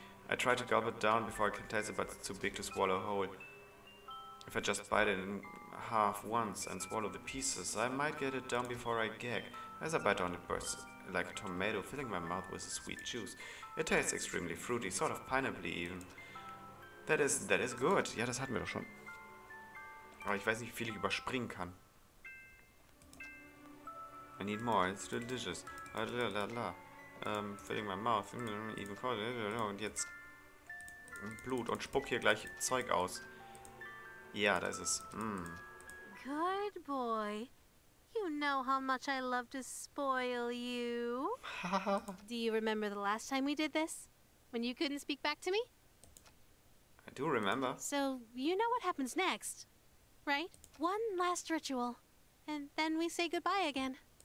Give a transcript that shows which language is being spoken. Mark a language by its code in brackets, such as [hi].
[en] I try to gulp it down before I can taste it, but it's too big to swallow whole. If I just bite it in half once and swallow the pieces, I might get it down before I gag. As I bite on it, bursts like a tomato, filling my mouth with a sweet juice. It tastes extremely fruity, sort of pineapple even. That is good. [de] Ja, das hatten wir doch schon. Aber ich weiß nicht, wie viel ich überspringen kann. [en] I need more, it's delicious. Filling my mouth, even cold. [de] Und jetzt Blut und spuck hier gleich Zeug aus. Ja, da ist es. [en] Good boy. You know how much I love to spoil you. Do you remember the last time we did this? When you couldn't speak back to me? I do remember. So, you know what happens next, right? One last ritual, and then we say goodbye again.